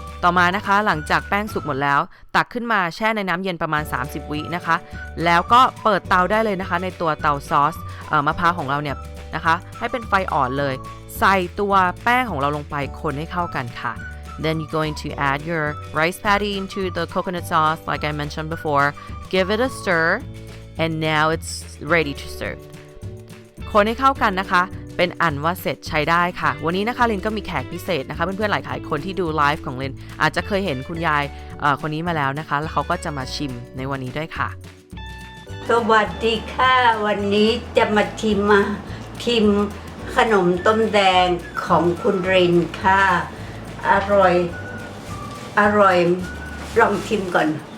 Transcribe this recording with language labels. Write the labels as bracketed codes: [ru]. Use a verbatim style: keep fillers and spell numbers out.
[th] ต่อมานะคะหลังจากแป้งสุกหมดแล้วตักขึ้นมาแช่ในน้ำเย็นประมาณสามสิบวินาทีนะคะแล้วก็เปิดเตาได้เลยนะคะในตัวเตาซอสเอ่อมะพร้าวของเราเนี่ยนะคะให้เป็นไฟอ่อนเลยใส่ตัวแป้งของเราลงไปคนให้เข้ากันค่ะ [en] Then you're going to add your rice patty into the coconut sauce like I mentioned before. Give it a stir and now it's ready to serve. [th] คนให้เข้ากันนะคะเป็นอันว่าเสร็จใช้ได้ค่ะวันนี้นะคะเรนก็มีแขกพิเศษนะคะเพื่อนๆหลายๆคนที่ดูไลฟ์ของเรนอาจจะเคยเห็นคุณยายคนนี้มาแล้วนะคะแล้วเขาก็จะมาชิมในวันนี้ด้วยค่ะ สวัสดีค่ะวันนี้จะมาชิมมาชิมขนมต้มแดงของคุณเรนค่ะอร่อยอร่อยลองชิมก่อน